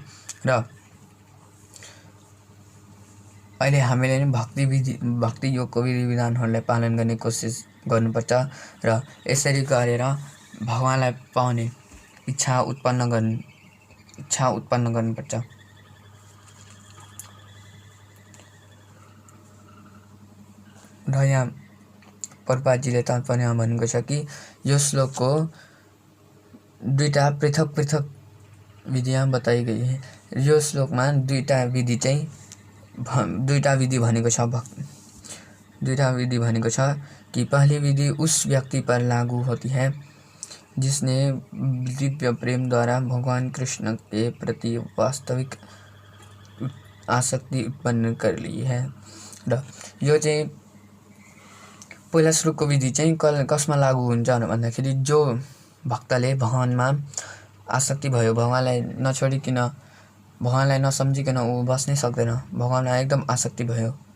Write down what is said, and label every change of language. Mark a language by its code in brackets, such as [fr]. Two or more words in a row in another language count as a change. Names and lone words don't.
[ne] र अहिले हामीले नि भक्ति योगको विधि विधानहरूलाई पालन गर्ने कोसिस गर्नुपर्छ र यसरी गरेर भगवानलाई पाउने इच्छा उत्पन्न गर्नुपर्छ। र यहाँ प्रभुपादजीले तात्पर्यमा भनेको छ कि यो श्लोकको दुईटा [hi] पृथक विधियाँ बताई गई है। [ne] यो श्लोकमा दुईटा विधि भनेको छ। दुईटा विधि भनेको छ [hi] कि पहली विधि उस व्यक्ति पर लागू होती है जिसने दिव्य प्रेम द्वारा भगवान कृष्ण के प्रति वास्तविक आसक्ति उत्पन्न कर ली है। [ne] र यो चाहिँ पहिला श्लोकको विधि चाहिँ कसमा लागू हुन्छ भन्दाखेरि जो भक्तले भगवानमा आसक्ति भयो, भगवानलाई नछोडिकन, भगवानलाई नसम्झिकन ऊ बस्नै सक्दैन, भगवानमा एकदम आसक्ति भयो।